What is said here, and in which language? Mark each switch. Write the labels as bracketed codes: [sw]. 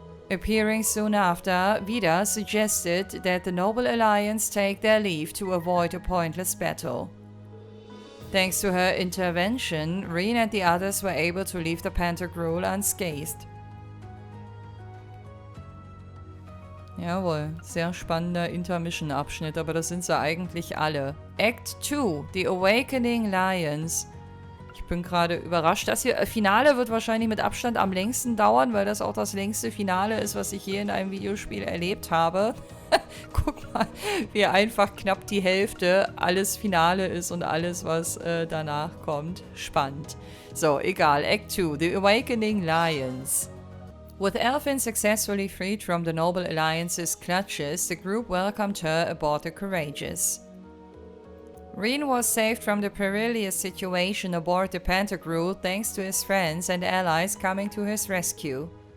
[en] Appearing soon after, Vida suggested that the Noble Alliance take their leave to avoid a pointless battle. Thanks to her intervention, Rean and the others were able to leave the Pantagruel unscathed. [de] Jawohl, sehr spannender Intermission-Abschnitt, aber das sind sie eigentlich alle. [en] Act 2, The Awakening Lions. [de] Ich bin gerade überrascht. Das hier, Finale wird wahrscheinlich mit Abstand am längsten dauern, weil das auch das längste Finale ist, was ich je in einem Videospiel erlebt habe. Guck mal, wie einfach knapp die Hälfte alles Finale ist und alles, was danach kommt. Spannend. So, egal. [en] Act 2, The Awakening Lions. With Elfin successfully freed from the Noble Alliance's clutches, the group welcomed her aboard the Courageous. Rean was saved from the perilous situation aboard the Pantagruel thanks to his friends and allies coming to his rescue.